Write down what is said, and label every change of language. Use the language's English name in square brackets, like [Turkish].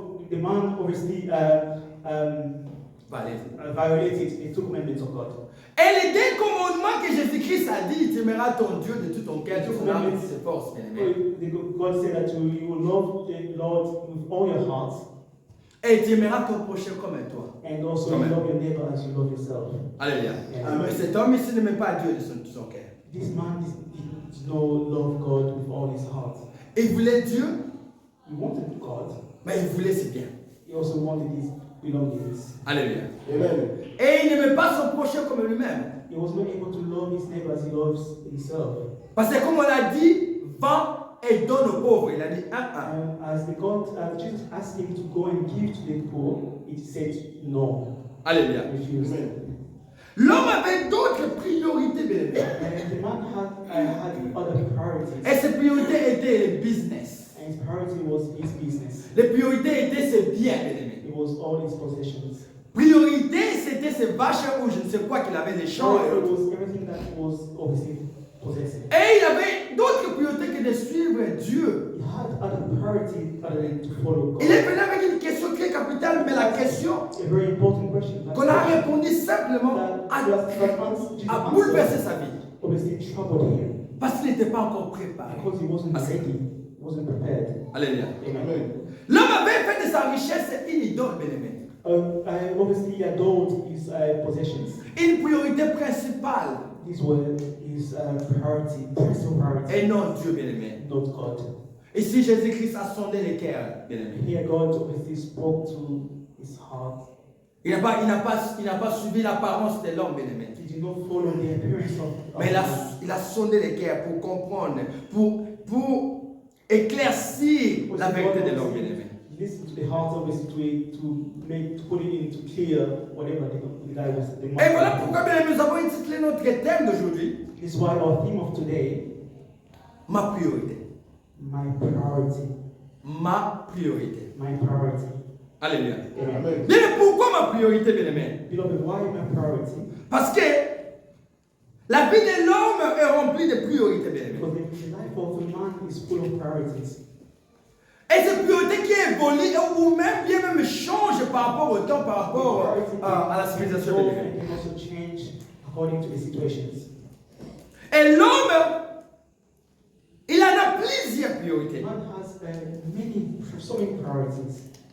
[English] The man obviously violated the two commandments of God. [French] Et les deux commandements que Jésus-Christ a dit, tu aimeras ton Dieu de tout ton cœur, de ton âme et de tes forces, bien-aimé. [English] God said that you will love the Lord with all your heart. [French] Et tu aimeras ton prochain comme toi. [English] And also Amen. love your neighbor as you love yourself. Alléluia. Amen. [French] Mais cet homme ici n'aimait pas Dieu de son cœur. [English] This man did not love God with all his heart. [French] Il voulait Dieu, [English] He wanted God, [French] Mais il voulait ses biens. [English] He also wanted his belongings. Alléluia. Amen. [French] Et il n'aimait pas son prochain comme lui-même. [English] He was not able to love his neighbor as he loves himself. [French] Parce que comme on l'a dit, vends et donne aux pauvres. Il a dit 1-1. [English] Jesus asked him to go and give to the poor, he said no. Alléluia. Refused. Amen. [French] L'homme avait d'autres priorités, bien aimé. [English] And the man had other priorities. [French] Et ses priorités étaient le business. [English] And his priority was his business. [French] Les priorités étaient ses biens, bien aimé. [English] It was all his possessions. [French] Priorité, c'était ses vaches ou je ne sais quoi qu'il avait, les champs. [English] It was everything that was obviously possessing. [French] Et il avait d'autres priorités que de suivre Dieu. [English] He had other priorities other than to follow God. [French] Il est venu avec une question très capitale, mais la question [English] A very important question. [French] qu'on a répondu simplement a bouleversé sa vie. [English] Obviously troubled him [French] Parce qu'il n'était pas encore préparé. [English] because he wasn't [French] Ah, c'est- [English] ready, he wasn't prepared. Alléluia. Amen. [French] L'homme avait fait de sa richesse une idole, bien aimé. [English] Obviously, he adored his possessions. [French] Une priorité principale. [English] These were his priority, principal priority, [French] Et non Dieu, bien aimé. [English] not God. [French] Ici, Jésus-Christ a sondé les cœurs, bien aimé. [English] Here, God obviously spoke to his heart. [French] Il n'a pas suivi l'apparence de l'homme, bien aimé. [English] He did not follow the appearance of [French] Mais il a sondé les cœurs pour comprendre, pour éclaircir la vérité de l'homme, bien aimé. [English] Listen to the heart obviously to put it into clear whatever the guy was. [French] Et voilà pourquoi, bien aimé, nous avons intitulé notre thème d'aujourd'hui, [English] This is why our theme of today, [French] ma priorité. [English] my priority, [French] Ma priorité. [English] my priority. Alléluia. Amen. [French] Bien aimé, pourquoi ma priorité, bien aimé? [English] Beloved, why my priority? [French] Parce que la vie de l'homme est remplie de priorités, bien aimé. [English] Because the life of a man is full of priorities. [French] Et ces priorités qui évoluent ou même changent par rapport au temps, par rapport à la civilisation, bien aimé. [English] They also change according to the situations. [French] Et l'homme, il en a plusieurs priorités. [English] Man has so many priorities.